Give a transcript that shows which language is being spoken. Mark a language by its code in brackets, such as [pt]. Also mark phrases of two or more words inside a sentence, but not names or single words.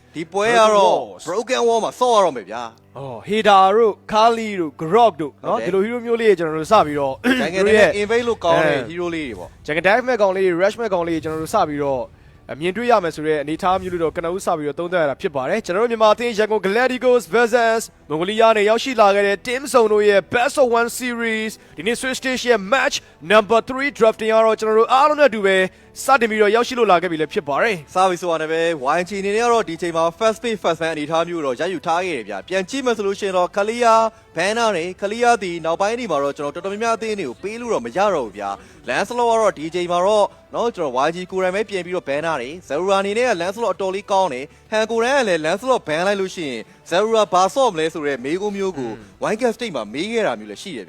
[my] ပွဲကတော့ [en] broken wall [my] မှာဆော့ရတော့မယ်ဗျာ ဟေဒါတို့ခါလီတို့ grog တို့နော်ဒီလို hero မျိုးလေးကျွန်တော်တို့စပြီးတော့ ဂျန်ဂန်နဲ့ invade လို့ကောင်းတဲ့ hero လေးတွေပေါ့ ဂျန်ဂန် dive မဲ့ကောင်လေး rush မဲ့ကောင်လေးကျွန်တော်တို့စပြီးတော့မြင်တွေ့ရမယ်ဆိုတဲ့အနေအထားမျိုးလို့တော့ကနဦးစပြီးတော့သုံးသပ်ရတာဖြစ်ပါတယ်ကျွန်တော်တို့မြန်မာအသင်းရန်ကုန် Galacticos versus မွန်ဂိုလီးယားနဲ့ရောက်ရှိလာခဲ့တဲ့ team စုံတို့ရဲ့ [en] best of 1 series [my] ဒီနေ့ Swiss Stage ရဲ့ [en] match number 3 drafting [my] ကတော့ကျွန်တော်တို့အားလုံးနဲ့အတူပဲစတင်ပြီးတော့ရောက်ရှိလို့လာခဲ့ပြီလည်းဖြစ်ပါတယ် စာပြီးဆိုတာနဲ့ပဲ YG အနေနဲ့ကတော့ဒီချိန်မှာ [en] first page first fan [my] အနေအထားမျိုးတော့ရယူထားခဲ့တယ်ဗျာပြန်ကြည့်မယ်ဆိုလို့ရှိရင်တော့ခလီယာဘန်နာနဲ့ခလီယာဒီနောက်ပိုင်းဒီမှာတော့ကျွန်တော်တော်တော်များများအသင်းတွေကိုပေးလို့တော့မရတော့ဘူးဗျာလန်စလော့ကတော့ဒီချိန်မှာတော့နော်ကျွန်တော် YG ကိုရန်ပဲပြင်ပြီးတော့ဘန်နာတွေဇယ်ရူရာအနေနဲ့ကလန်စလော့အတော်လေးကောင်းတယ်ဟန်ကိုရန်ကလည်းလန်စလော့ဘန်လိုက်လို့ရှိရင်ဇယ်ရူရာဘာဆော့မလဲဆိုတော့မေးခွန်းမျိုးကို YG State မှာမေးခဲ့တာမျိုးလည်းရှိတယ်ဗျာ